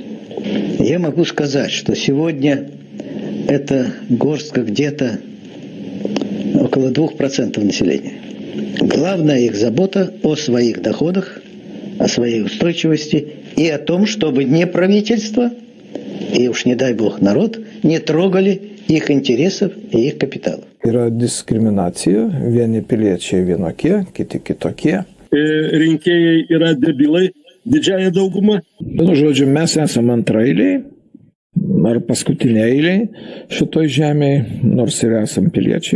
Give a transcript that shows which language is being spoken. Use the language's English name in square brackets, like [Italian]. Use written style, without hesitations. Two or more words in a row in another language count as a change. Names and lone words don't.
[Russian] Я могу сказать, что сегодня это горстка где-то около 2% населения. Главная их забота о своих доходах, о своей устойчивости и о том, чтобы не правительство, и уж не дай бог народ, не трогали их интересов и их капиталов. [Lithuanian] Yra diskriminacija, vieni piliečiai vienokie, kiti kitokie. Rinkėjai yra debilai, didžiąją daugumą. Vienu žodžiu, mes esame antraeiliai ar paskutiniaeiliai šitoj žemėje, nors ir esame piliečiai.